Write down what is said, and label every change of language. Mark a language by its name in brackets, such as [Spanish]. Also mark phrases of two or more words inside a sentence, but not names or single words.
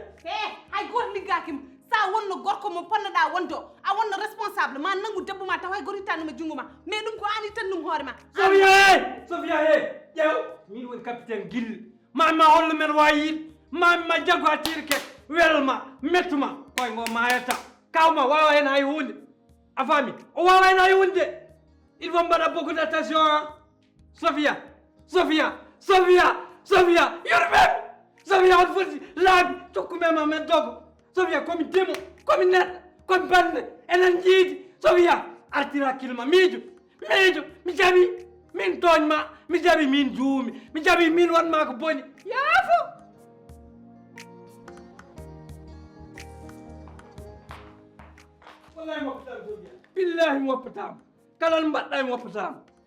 [Fula] hay goto liggakima sa wonno gorko mo ponnoɗa wonde o a wonno responsable ma nanggu debbo ma taw hay goto ittanuma junggo ma mais ɗum ko an ittan ɗum hoore ma Sofia ƴeew min woni capitaine guille mami ma holno men wawi yiide mami ma jaggo ha tiiri kek welma mettuma koye ngo mayata kawma wawa hen hay hunde a faami o wawa hen hay hunde [French] il faut [Fula] mbaɗa [French] beaucoup d' attention [Fula] Sofia yurmemi Sofia on foti laabi cokkumema men dogo Sofia komi demo komi neɗɗo komi bande enen jiidi Sofia artira hakkille miijo mi jaɓi min tooñma mi jaɓi min juumi mi jaɓi min wanma ko boni yaafo wallahi mi woppatama Sofia billahi mi woppatama kala no mbaɗɗa mi woppatama